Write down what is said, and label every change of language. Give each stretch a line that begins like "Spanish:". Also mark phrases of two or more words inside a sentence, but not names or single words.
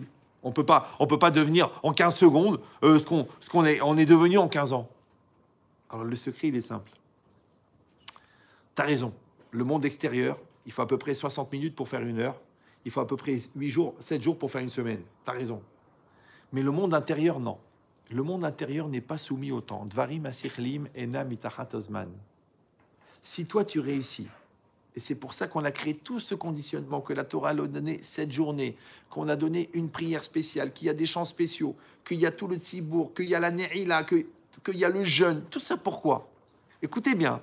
French: On peut pas devenir en 15 secondes ce qu'on est devenu en 15 ans. Alors, le secret, il est simple. Tu as raison. Le monde extérieur, il faut à peu près 60 minutes pour faire 1 heure. Il faut à peu près 8 jours, 7 jours pour faire 1 semaine. Tu as raison. Mais le monde intérieur, non. Le monde intérieur n'est pas soumis au temps.
Hebrew: דברים השכליים אינם מתחת הזמן.
French: Si toi, tu réussis, et c'est pour ça qu'on a créé tout ce conditionnement, que la Torah a donné cette journée, qu'on a donné une prière spéciale, qu'il y a des chants spéciaux, qu'il y a tout le tzibour, qu'il y a la ne'ila, qu'il y a le jeûne. Tout ça pourquoi? Écoutez bien.